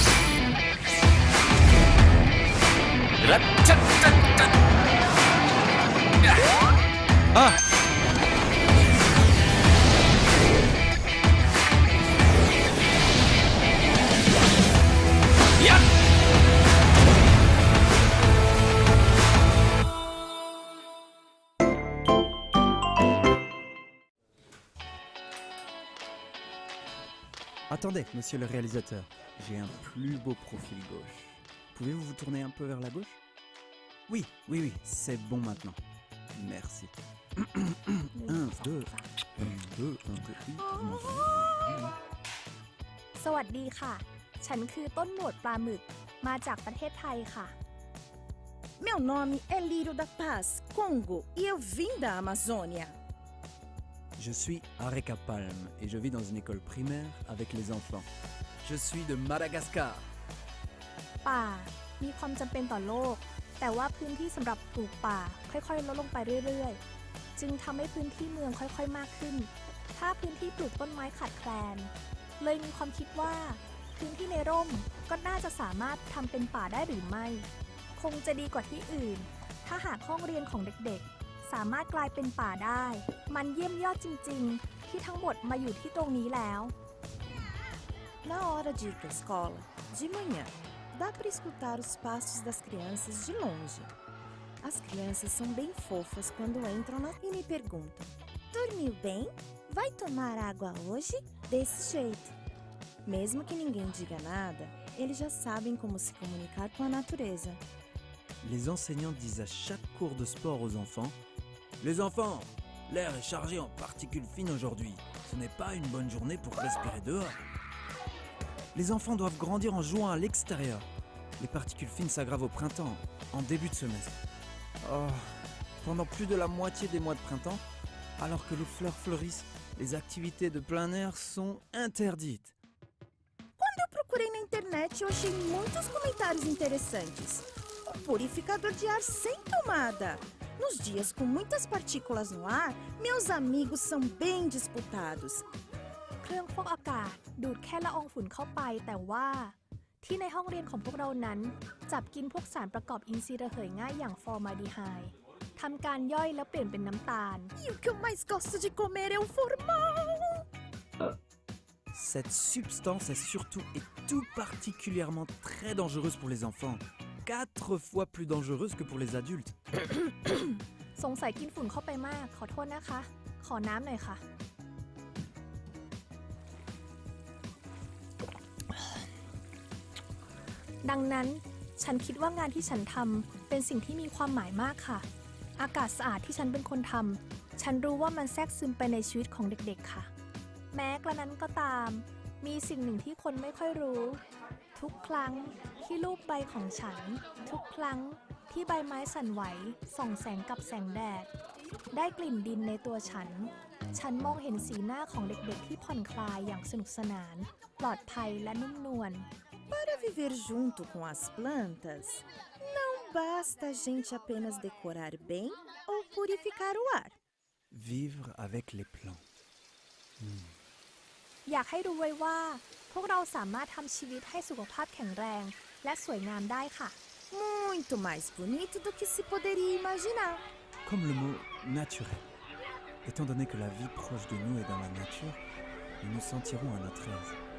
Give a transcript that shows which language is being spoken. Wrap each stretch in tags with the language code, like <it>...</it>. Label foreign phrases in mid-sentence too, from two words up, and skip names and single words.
<fr>아! 야! Attendez, monsieur le réalisateur, j'ai un plus beau profil gauche. Pouvez-vous vous tourner un peu vers la gauche? Oui, c'est bon maintenant. Merci. 1, 2, 1, 2, 1, 2, oui, vous m'entendez?</fr> <th>สวัสดีค่ะ ฉันคือต้นหนวดปลาหมึก มาจากประเทศไทยค่ะ</th> <pt>Meu nome é Lírio da Paz, Congo, e eu vim da Amazônia.</pt> <fr>Je suis Areka Palm et je vis dans une école primaire avec les enfants. Je suis de Madagascar.</fr> <th>ป่ามีความจำเป็นต่อโลก แต่ว่าพื้นที่สำหรับปลูกป่าค่อยๆลดลงไปเรื่อยๆ จึงทำให้พื้นที่เมืองค่อยๆมากขึ้น ถ้าพื้นที่ปลูกต้นไม้ขาดแคลน เลยมีความคิดว่าพื้นที่ในร่มก็น่าจะสามารถทำเป็นป่าได้หรือไม่ คงจะดีกว่าที่อื่น ถ้าหากห้องเรียนของเด็กๆ สามารถกลายเป็นป่าได้ มันเยี่ยมยอดจริงๆ ที่ทั้งหมดมาอยู่ที่ตรงนี้แล้ว</th> <pt>Na hora de ir para a escola, de manhã, dá para escutar os passos das crianças de longe. As crianças são bem fofas quando entram e me perguntam: dormiu bem? Vai tomar água hoje? Desse jeito. Mesmo que ninguém diga nada, eles já sabem como se comunicar com a natureza.</pt> <fr>Les enseignants disent à chaque cours de sport aux enfants: les enfants, l'air est chargé en particules fines aujourd'hui. Ce n'est pas une bonne journée pour respirer dehors. Les enfants doivent grandir en jouant à l'extérieur. Les particules fines s'aggravent au printemps, en début de semestre. Oh, pendant plus de la moitié des mois de printemps, alors que les fleurs fleurissent, les activités de plein air sont interdites.</fr> <pt>Quando eu procurei na internet, eu achei muitos comentários interessantes. Um purificador de ar sem tomada. Nos dias com muitas partículas no ar, meus amigos são bem disputados.</pt> <th>เครื่องฟอกอากาศดูดแค่ละอองฝุ่นเข้าไป แต่ว่าที่ในห้องเรียนของพวกเรานั้นจับกินพวกสารประกอบอินทรีย์ระเหยง่ายอย่างฟอร์มาลดีไฮด์ทำการย่อยแล้วเปลี่ยนเป็นน้ำตาล</th> <pt>E o que eu mais gosto de comer é o formal.</pt> <fr>Cette substance est surtout et tout particulièrement très dangereuse pour les enfants. 4 fois plus dangereuse que pour les adultes.</fr> <th>สงสัยกินฝุ่นเข้าไปมากขอโทษนะคะ ขอน้ำหน่อยค่ะ ดังนั้นฉันคิดว่างานที่ฉันทำเป็นสิ่งที่มีความหมาย มากค่ะ อากาศสะอาดที่ฉันเป็นคนทำฉันรู้ว่ามันแทรกซึมไปในชีวิตของเด็กๆค่ะ แม้กระนั้นก็ตามมีสิ่งหนึ่งที่คนไม่ค่อยรู้ ทุกครั้งที่ลูบใบของฉันทุกครั้งที่ใบไม้สั่นไหวส่องแสงกับแสงแดดได้กลิ่นดินในตัวฉันมองเห็นสีหน้าของเด็กๆที่ผ่อนคลายอย่างสนุกสนานปลอดภัยและนุ่มนวล</th> <pt>Para viver junto com as plantas, não basta a gente apenas decorar bem ou purificar o ar.</pt> <fr>Vivre avec les plantes.</fr> <th>อยากให้รู้ไว้ว่าพวกเราสามารถทำชีวิตให้สุขภาพแข็งแรงและสวยงามได้ค่ะ</th> <pt>Muito mais bonito do que se poderia imaginar.</pt> <fr>Comme le mot naturel. Étant donné que la vie proche de nous est dans la nature, nous nous sentirons à notre aise.</fr>